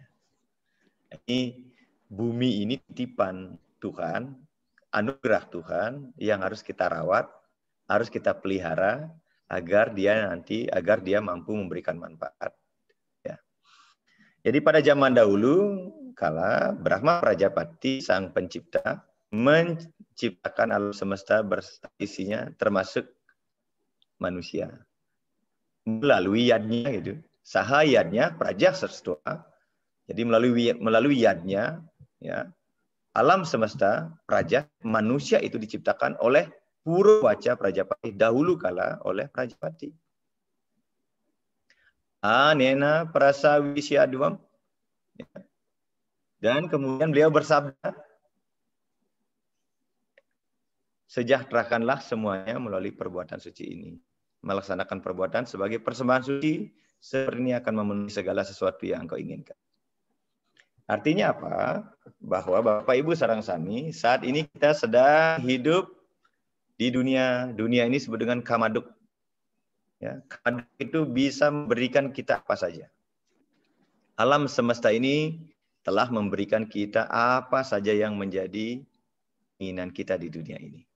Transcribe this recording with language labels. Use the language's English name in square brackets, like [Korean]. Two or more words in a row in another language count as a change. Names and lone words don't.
[Indonesian] Ini bumi ini titipan Tuhan, anugerah Tuhan yang harus kita rawat, harus kita pelihara agar dia mampu memberikan manfaat. Ya. Jadi pada zaman dahulu, kala Brahma Prajapati sang pencipta menciptakan alam semesta isinya termasuk manusia. Melalui yadnya gitu. [Sanskrit] Saha yadnya praja sastua. [Indonesian] Jadi melalui yadnya, ya, alam semesta praja manusia itu diciptakan oleh Purwaca Prajapati dahulu kala oleh Prajapati. [Sanskrit] Anena prasawisyadwam. Ya. [Indonesian] Dan kemudian beliau bersabda, sejahterakanlah semuanya melalui perbuatan suci ini. Melaksanakan perbuatan sebagai persembahan suci, seperti ini akan memenuhi segala sesuatu yang kau inginkan. Artinya apa? Bahwa Bapak Ibu [Balinese] sareng sami, [Indonesian] saat ini kita sedang hidup di dunia ini disebut dengan kamaduk. Ya, kamaduk itu bisa memberikan kita apa saja. Alam semesta ini telah memberikan kita apa saja yang menjadi keinginan kita di dunia ini.